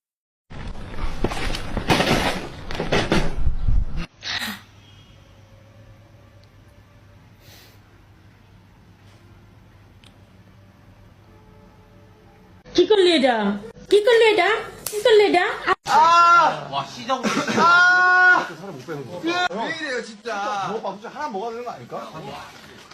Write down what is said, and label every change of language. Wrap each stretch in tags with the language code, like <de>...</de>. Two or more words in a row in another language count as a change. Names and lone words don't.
<bn>কি করলি এটা? কি করলি এটা? কি করলি এটা?</bn> <ko>와 시정 왜 이래요 진짜. 너 진짜 하나 먹어야 되는 거 아닐까?</ko>